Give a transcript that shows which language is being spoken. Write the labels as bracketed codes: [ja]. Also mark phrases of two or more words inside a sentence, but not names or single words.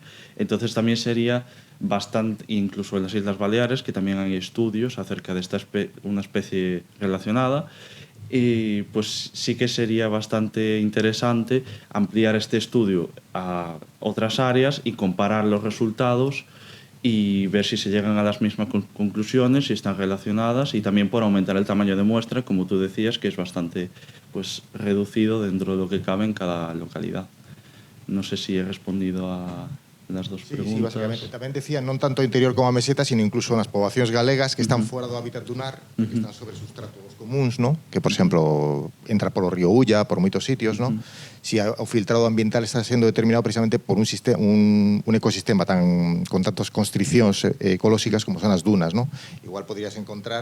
[es] Entonces también sería bastante, incluso en las Islas Baleares, que también hay estudios acerca de una especie relacionada, y pues sí que sería bastante interesante ampliar este estudio a otras áreas y comparar los resultados y ver si se llegan a las mismas conclusiones, si están relacionadas, y también por aumentar el tamaño de muestra, como tú decías, que es bastante pues, reducido dentro de lo que cabe en cada localidad. No sé si he respondido a las dos preguntas. Sí, básicamente. [gl] Tamén decía, non tanto interior como a meseta, sino incluso nas poboacións galegas que están fora do hábitat dunar, que están sobre sustratos comuns, ¿no? Que, por exemplo, entra polo río Ulla, por moitos sitios, ¿no? Si o filtrado ambiental está sendo determinado precisamente por un ecosistema con tantas constricións ecolóxicas como son as dunas, ¿no?